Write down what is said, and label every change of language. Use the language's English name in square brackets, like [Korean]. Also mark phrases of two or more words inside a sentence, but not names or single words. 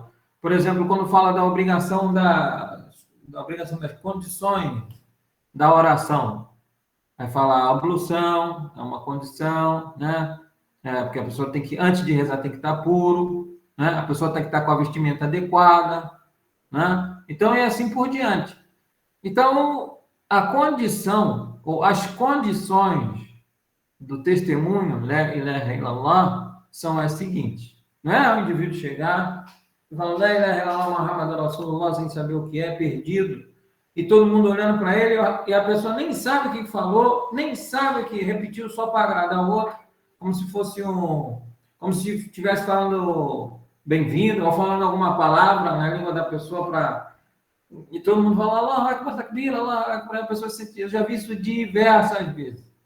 [Portuguese] Por exemplo, quando fala da obrigação das condições da oração, vai falar a ablução, é uma condição, né? Porque a pessoa tem que, antes de rezar, tem que estar puro, né? A pessoa tem que estar com a vestimenta adequada, né? Então, é assim por diante. Então, a condição, ou as condições do testemunho, [Arabic] لا إله إلا الله, [Portuguese] são as seguintes. Não é o indivíduo chegar e falar, [Arabic] لا إله إلا الله، محمد رسول الله, [Portuguese] sem saber o que é, perdido, e todo mundo olhando para ele, e a pessoa nem sabe o que falou, nem sabe que repetiu só para agradar o outro, como se fosse como se estivesse falando bem-vindo, ou falando alguma palavra na língua da pessoa e todo mundo fala, [Arabic] الله أكبر، تكبير، الله أكبر, [Portuguese] a pessoa se sente, eu já vi isso diversas vezes.